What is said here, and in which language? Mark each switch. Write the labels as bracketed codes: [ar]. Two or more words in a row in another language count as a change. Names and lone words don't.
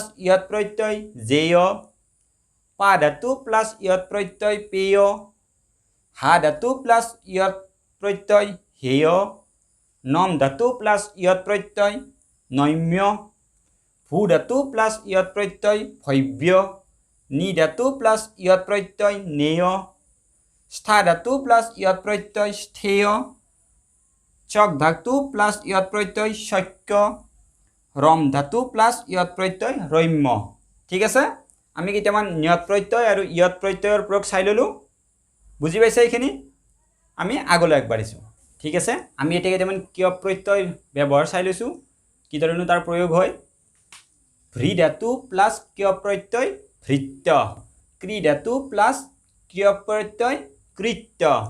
[as] ইয়ত প্রত্যয় জেয় পা ধাতু প্লাস ইয়ত প্রত্যয় পেয় হা ধাতু প্লাস ইয়ত প্রত্যয় হেয় নম ধাতু প্লাস ইয়ত প্রত্যয় নৈম্য ভূ ধাতু প্লাস ইয়ত প্রত্যয় ভব্য নি ধাতু প্লাস ইয়ত প্রত্যয় নেয় স্থা ধাতু প্লাস ইয়ত প্রত্যয় স্থেয় চক ধাতু প্লাস ইয়ত প্রত্যয় শক্য রম ধাতু প্লাস ইয়ত প্রত্যয় ৰম্য ঠিক আছে আমি কেইটামান নিয়ত প্ৰত্যয় আৰু ইয়ত প্ৰত্যয়ৰ প্ৰয়োগ চাই ললো বুজি পাইছে এইখিনি আমি আগলৈ আগবাঢ়িছোঁ ঠিক আছে আমি এতিয়া কেইটামান কিয় প্ৰত্যয় ব্যৱহাৰ চাই লৈছোঁ কিদৰেনো তাৰ প্ৰয়োগ হয় ভ্ৰী ধাতু প্লাস কিয় প্ৰত্যয় ভৃত্য ক্ৰী ধাতু প্লাস কিয় প্ৰত্যয় কৃত্য